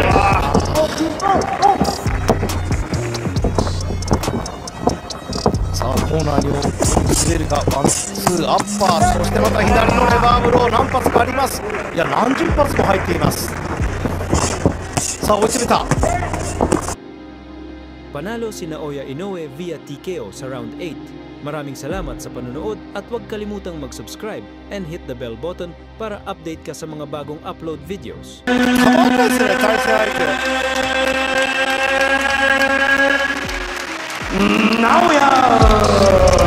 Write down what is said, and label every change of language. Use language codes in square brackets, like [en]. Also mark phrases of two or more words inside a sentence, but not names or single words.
[ja] さあコーナーに滑るか、ワンツーアッパー、そしてまた左のレバーブロー何発かあります。いや何十発も入っています。さあ追い詰めた。 [tl] Panalo si Naoya Inoue [en] via TKO [tl] sa round 8. Maraming salamat sa panonood at huwag kalimutang mag-subscribe [en] and hit the bell button [tl] para update ka sa mga bagong [en] upload videos. [ja] 変わんないですね、対戦相手。 Naoya